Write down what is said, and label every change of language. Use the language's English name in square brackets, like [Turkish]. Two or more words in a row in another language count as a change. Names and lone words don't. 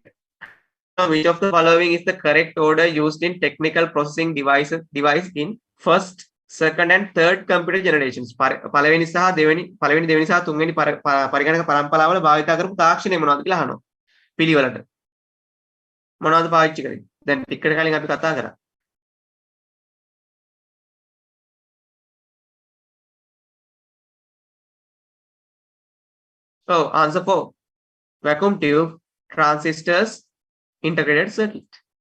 [English] Which of the following is the correct order used in technical processing device in first, second and third computer generations? [Sinhala] පළවෙනි දෙවෙනි සහ තුන්වෙනි පරිගණක පරම්පරාවල භාවිත කරපු තාක්ෂණය මොනවද කියලා අහනවා. පිළිවෙලට. මොනවද පාවිච්චි කරේ? දැන් ටිකට කලින් අපි කතා කරා. [English] Oh, answer 4. Vacuum tube, transistors, integrated circuit.